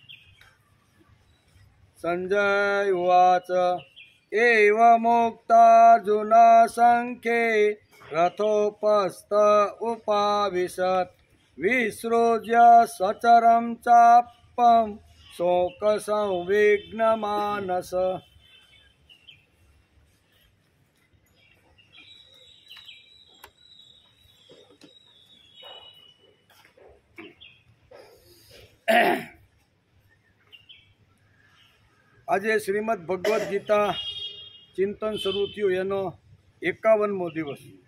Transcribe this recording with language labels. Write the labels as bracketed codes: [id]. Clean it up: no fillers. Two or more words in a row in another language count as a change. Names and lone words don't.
[sa] संजय उवाच एवमुक्तार्जुना संख्ये रथोपस्थ उपाविशत् विसृज्य सचरं चापं शोक संविघ्न मानस। [gu] આજે શ્રીમદ ભગવદ્ ગીતા ચિંતન શરૂ થયું એનો 51મો દિવસ।